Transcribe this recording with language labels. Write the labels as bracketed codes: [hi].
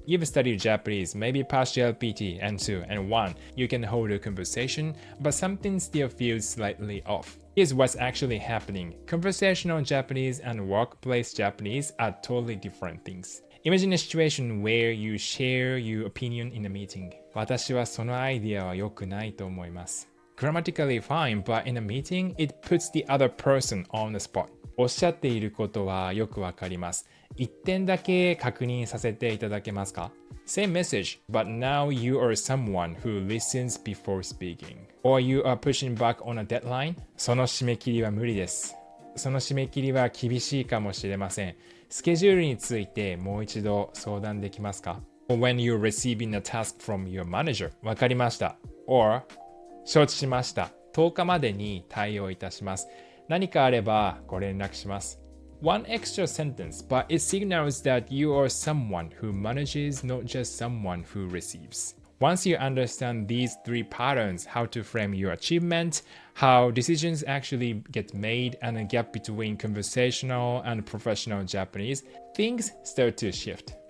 [en] You've studied Japanese, maybe past JLPT and 2 and 1. You can hold a conversation, but something still feels slightly off. Here's what's actually happening. Conversational Japanese and workplace Japanese are totally different things. Imagine a situation where you share your opinion in a meeting. [ja] 私はそのアイディアは良くないと思います。 [en] Grammatically fine, but in a meeting, it puts the other person on the spot. [ja] おっしゃっていることはよくわかります。一点だけ確認させていただけますか? [en] Same message, but now you are someone who listens before speaking. Or you are pushing back on a deadline. [ja] その締め切りは無理です。その締め切りは厳しいかもしれません。スケジュールについてもう一度相談できますか? [en] Or when you're receiving a task from your manager. [ja] わかりました。Or 承知しました。 10日までに対応いたします。何かあればご連絡します。 [en] One extra sentence, but it signals that you are someone who manages, not just someone who receives. Once you understand these 3 patterns, how to frame your achievement, how decisions actually get made, and a gap between conversational and professional Japanese, things start to shift.